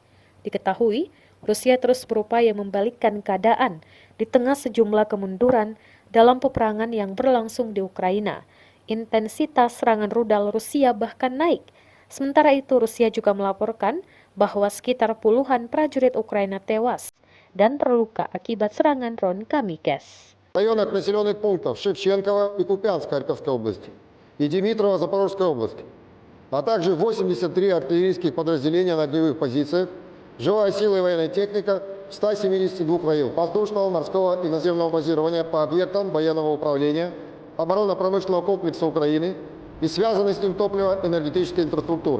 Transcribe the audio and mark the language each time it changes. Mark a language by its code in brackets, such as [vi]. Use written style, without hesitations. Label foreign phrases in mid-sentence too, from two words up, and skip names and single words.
[id] Diketahui, Rusia terus berupaya membalikkan keadaan di tengah sejumlah kemunduran dalam peperangan yang berlangsung di Ukraina. Intensitas serangan rudal Rusia bahkan naik. Sementara itu, Rusia juga melaporkan bahwa sekitar puluhan prajurit Ukraina tewas dan terluka akibat serangan drone kamikze. [ru] В районах населенных пунктов Шевченково и Купянск Харьковской области и Димитрово Запорожской области, а также 83 артиллерийских подразделения на огневых позициях, живая сила и военная техника в 172 районах воздушного, морского и наземного базирования по объектам военного управления, оборонно-промышленного комплекса Украины и связанной с ним топливо-энергетической инфраструктуры.